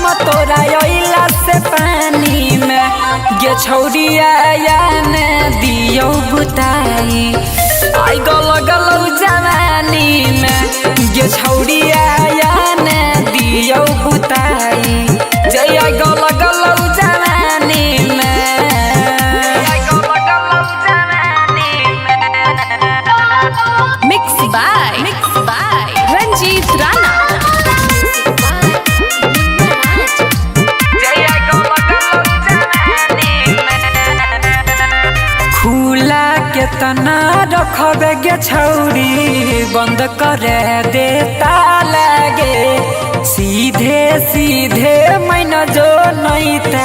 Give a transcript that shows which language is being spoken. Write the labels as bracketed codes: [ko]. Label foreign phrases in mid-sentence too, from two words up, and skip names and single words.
[anp] तोरा अइला से पानी में गे छौरिया या ने दियौ बुताई आई गो लगलौ जवानी में गे छौरिया या ने दियौ बुताई जय आई गो लगलौ जवानी में आई गो लगलौ जवानी में [en] Mix by Ranjeet Rana [anp] खुला केतना रखबे गे छौरी बंद करे देता लागे सीधे सीधे मैन जो नैता